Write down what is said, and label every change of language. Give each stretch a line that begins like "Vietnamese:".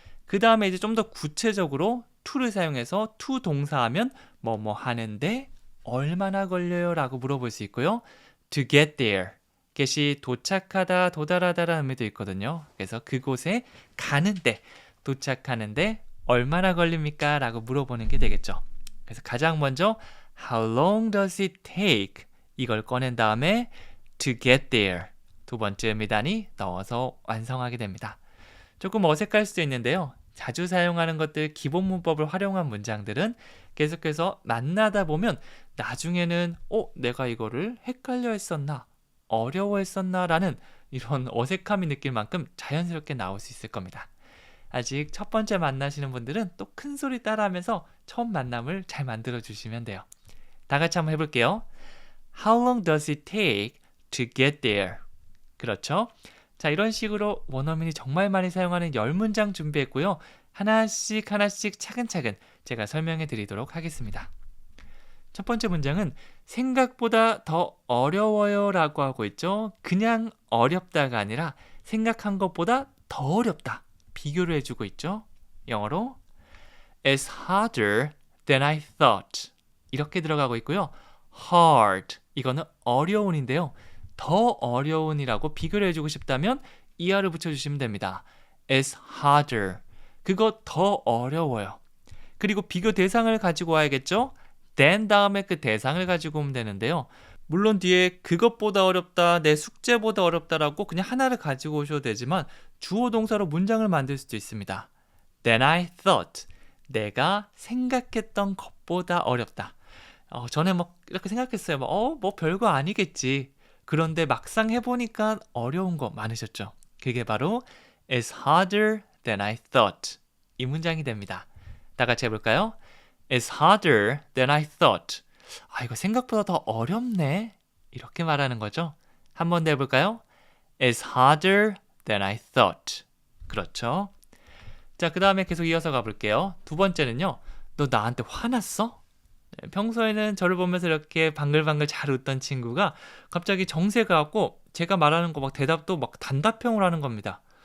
Korean: 그 다음에 이제 좀 더 구체적으로 to를 사용해서 to 동사하면 뭐뭐 하는데 얼마나 걸려요? 라고 물어볼 수 있고요.
English: to get there.
Korean: get이 도착하다, 도달하다라는 의미도 있거든요. 그래서 그곳에 가는데, 도착하는데 얼마나 걸립니까? 라고 물어보는 게 되겠죠. 그래서 가장 먼저
English: How long does it take?
Korean: 이걸 꺼낸 다음에
English: to get there.
Korean: 두 번째 의미단위 넣어서 완성하게 됩니다. 조금 어색할 수도 있는데요. 자주 사용하는 것들, 기본 문법을 활용한 문장들은 계속해서 만나다 보면 나중에는 내가 이거를 헷갈려 했었나? 어려워했었나? 라는 이런 어색함이 느낄 만큼 자연스럽게 나올 수 있을 겁니다. 아직 첫 번째 만나시는 분들은 또 큰 소리 따라하면서 처음 만남을 잘 만들어 주시면 돼요. 다 같이 한번 해볼게요.
English: How long does it take to get there?
Korean: 그렇죠? 자, 이런 식으로 원어민이 정말 많이 사용하는 10문장 준비했고요. 하나씩 차근차근 제가 설명해 드리도록 하겠습니다. 첫 번째 문장은 생각보다 더 어려워요 라고 하고 있죠. 그냥 어렵다가 아니라 생각한 것보다 더 어렵다. 비교를 해주고 있죠.
English: 영어로 It's harder than I thought.
Korean: 이렇게 들어가고 있고요. hard, 이거는 어려운인데요. 더 어려운이라고 비교를 해주고 싶다면 er를 붙여주시면 됩니다.
English: It's harder.
Korean: 그거 더 어려워요. 그리고 비교 대상을 가지고 와야겠죠? then 다음에 그 대상을 가지고 오면 되는데요. 물론 뒤에 그것보다 어렵다, 내 숙제보다 어렵다라고 그냥 하나를 가지고 오셔도 되지만 주어 동사로 문장을 만들 수도 있습니다.
English: Than I thought.
Korean: 내가 생각했던 것보다 어렵다. 전에 이렇게 생각했어요. 뭐 별거 아니겠지. 그런데 막상 해보니까 어려운 거 많으셨죠? 그게 바로
English: It's harder than I thought.
Korean: 이 문장이 됩니다. 다 같이 해볼까요?
English: It's harder than I thought.
Korean: 이거 생각보다 더 어렵네. 이렇게 말하는 거죠. 한 번 더 해볼까요?
English: It's harder than I thought.
Korean: 그렇죠. 자, 그 다음에 계속 이어서 가볼게요. 두 번째는요. 너 나한테 화났어? 평소에는 저를 보면서 이렇게 방글방글 잘 웃던 친구가 갑자기 정색을 하고 제가 말하는 거 대답도 단답형으로 하는 겁니다.